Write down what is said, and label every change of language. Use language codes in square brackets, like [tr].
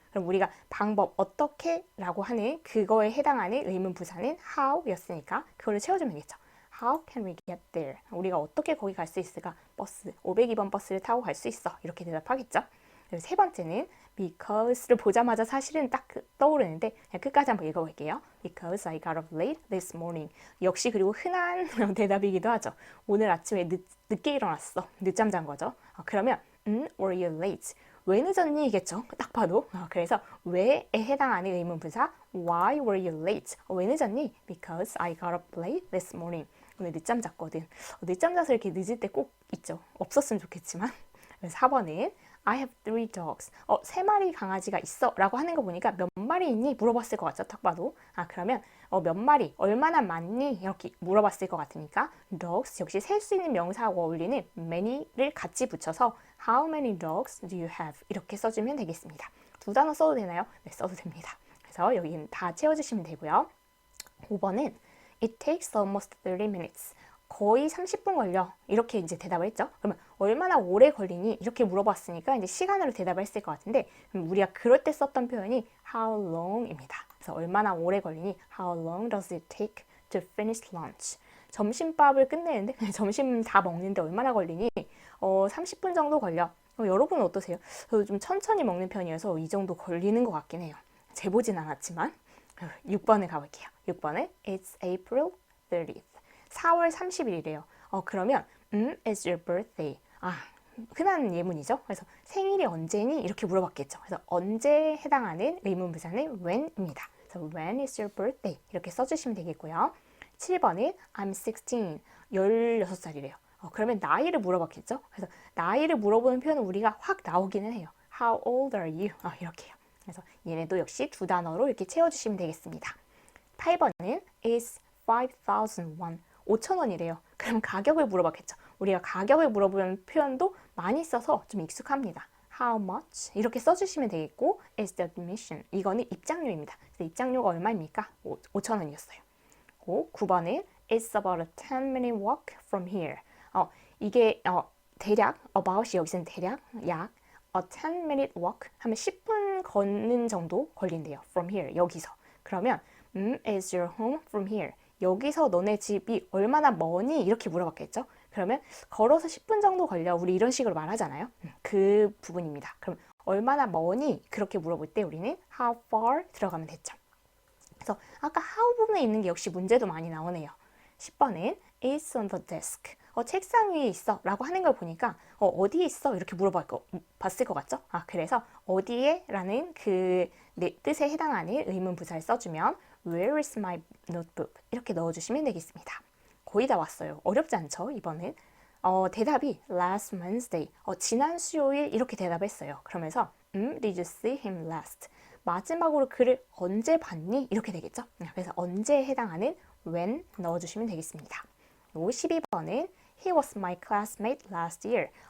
[ko] 그럼 우리가 방법 어떻게 라고 하는 그거에 해당하는 의문 부사는 how 였으니까 그걸로 채워주면 되겠죠. [en] How can we get there? [ko] 우리가 어떻게 거기 갈 수 있을까? 버스, 502번 버스를 타고 갈 수 있어. 이렇게 대답하겠죠. 그리고 세 번째는 because를 보자마자 사실은 딱 떠오르는데 그냥 끝까지 한번 읽어볼게요. [en] Because I got up late this morning. [ko] 역시 그리고 흔한 대답이기도 하죠. 오늘 아침에 늦게 일어났어. 늦잠 잔 거죠. [en] 그러면 were you late? [ko] 왜 늦었니?겠죠. 딱 봐도. 그래서 왜에 해당하는 의문부사 [en] Why were you late? [ko] 왜 늦었니? [en] Because I got up late this morning. [ko] 오늘 늦잠 잤거든. 늦잠 자서 이렇게 늦을 때 꼭 있죠. 없었으면 좋겠지만. [en] 4번은 I have 3 dogs. [ko] 3마리 강아지가 있어 라고 하는 거 보니까 몇 마리 있니? 물어봤을 것 같죠. 딱 봐도. 그러면 몇 마리, 얼마나 많니? 이렇게 물어봤을 것 같으니까 dogs 역시 셀 수 있는 명사하고 어울리는 many를 같이 붙여서 [en] How many dogs do you have? [ko] 이렇게 써주면 되겠습니다. 두 단어 써도 되나요? 네, 써도 됩니다. 그래서 여기는 다 채워주시면 되고요. [en] 5번은 It takes almost 30 minutes. [ko] 거의 30분 걸려. 이렇게 이제 대답을 했죠. 그러면 얼마나 오래 걸리니? 이렇게 물어봤으니까 이제 시간으로 대답을 했을 것 같은데 우리가 그럴 때 썼던 표현이 how long입니다. 그래서 얼마나 오래 걸리니? [en] How long does it take to finish lunch? [ko] 점심밥을 끝내는데 점심 다 먹는데 얼마나 걸리니? 30분 정도 걸려. 여러분은 어떠세요? 저도 좀 천천히 먹는 편이어서 이 정도 걸리는 것 같긴 해요. 재보진 않았지만 6번을 가볼게요. [en] 6번은 It's April 30th. [ko] 4월 30일이래요. [en] 그러면 It's your birthday. [ko] 흔한 예문이죠. 그래서 생일이 언제니? 이렇게 물어봤겠죠. 그래서 언제에 해당하는 의문부사는 when입니다. [en] 그래서 when is your birthday? [ko] 이렇게 써주시면 되겠고요. 7번은 I'm 16. 16살이래요. 그러면 나이를 물어봤겠죠. 그래서 나이를 물어보는 표현은 우리가 확 나오기는 해요. [en] How old are you? 이렇게요. [ko] 그래서 얘네도 역시 두 단어로 이렇게 채워주시면 되겠습니다. 8번은 is 5,001. 5,000원이래요. 그럼 가격을 물어봤겠죠. 우리가 가격을 물어보는 표현도 많이 써서 좀 익숙합니다. How much? 이렇게 써주시면 되겠고 is the admission? 이거는 입장료입니다. 그래서 입장료가 얼마입니까? 5,000원이었어요. [en] 9번은 It's about a 10-minute walk from here. [ko] 이게 대략 about이 여기서는 대략 약 a 10-minute walk 하면 10분 걷는 정도 걸린대요. [en] From here 여기서. [ko] 그러면 [en] is your home from here? [ko] 여기서 너네 집이 얼마나 머니? 이렇게 물어봤겠죠? 그러면 걸어서 10분 정도 걸려. 우리 이런 식으로 말하잖아요. 그 부분입니다. 그럼 얼마나 머니? 그렇게 물어볼 때 우리는 how far 들어가면 됐죠. 그래서 아까 how 부분에 있는 게 역시 문제도 많이 나오네요. [en] 10번은 It's on the desk. [ko] 책상 위에 있어 라고 하는 걸 보니까 어디에 있어? 이렇게 물어봤을 것 같죠? 그래서 어디에? 라는 그 뜻에 해당하는 의문부사를 써주면 [en] Where is my notebook? [ko] 이렇게 넣어주시면 되겠습니다. 거의 다 왔어요. 어렵지 않죠? 이번엔. [en] 대답이 last Wednesday. [ko] 지난 수요일 이렇게 대답했어요. [en] 그러면서 Did you see him last? [ko] 마지막으로 그를 언제 봤니? 이렇게 되겠죠? 그래서 언제에 해당하는 when 넣어주시면 되겠습니다. [en] 52번은 He was my classmate last year.